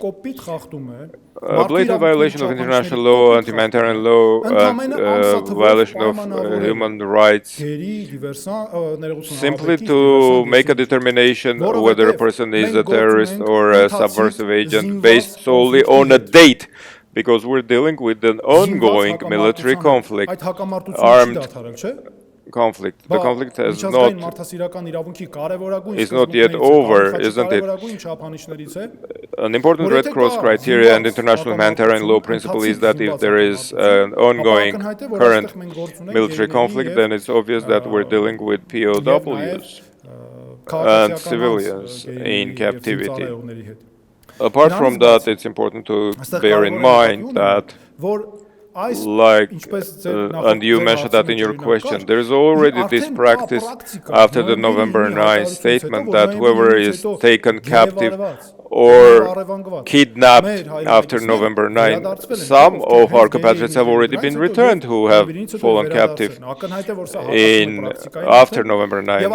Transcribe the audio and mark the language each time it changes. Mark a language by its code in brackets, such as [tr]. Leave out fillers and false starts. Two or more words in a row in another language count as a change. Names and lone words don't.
[en] A blatant violation of international law and humanitarian law and violation of human rights simply to make a determination whether a person is a terrorist or a subversive agent based solely on a date. because we're dealing with an ongoing military conflict, [hy] Այդ հակամարտությունը չի [en] armed [hy] դադարել, չէ։ [en] conflict. The conflict has [hy] Միջազգային [en] not [hy] մարդասիրական իրավունքի կարևորագույն [en] is not yet over, isn't it? [hy] կարևորագույն չափանիշներից է, [en] An important Red Cross criteria and international humanitarian law principle is that if there is an ongoing current military conflict, then it's obvious that we're dealing with POWs and civilians in captivity. Apart from that, it's important to bear in mind that, like, and you mentioned that in your question, there is already this practice after the November 9 statement that whoever is taken captive or kidnapped after November 9, some of our compatriots have already been returned who have fallen captive after November 9.